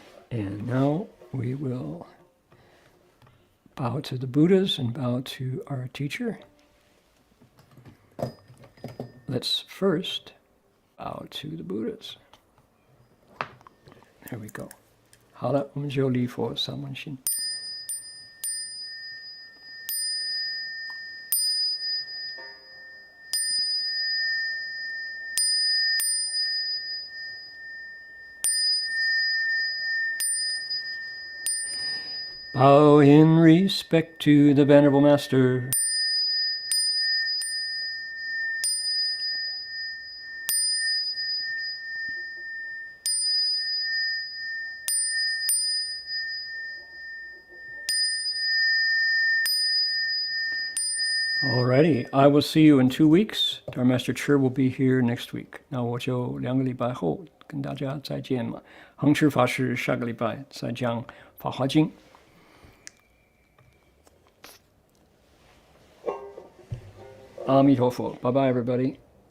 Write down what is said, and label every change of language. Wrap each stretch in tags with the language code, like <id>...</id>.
<en>And now we will bow to the Buddhas and bow to our teacher. Let's first bow to the Buddhas. There we go.</en> <zh>好了，我们就礼佛三问心。</zh> <en>Bow in respect to the Venerable Master. Alrighty, I will see you in 2 weeks. Our Master Sure will be here next week.</en> <zh>那我就2个礼拜后跟大家再见嘛。恒实法师下个礼拜再讲《法华经》。</zh> <en>阿弥陀佛，bye bye everybody.</en>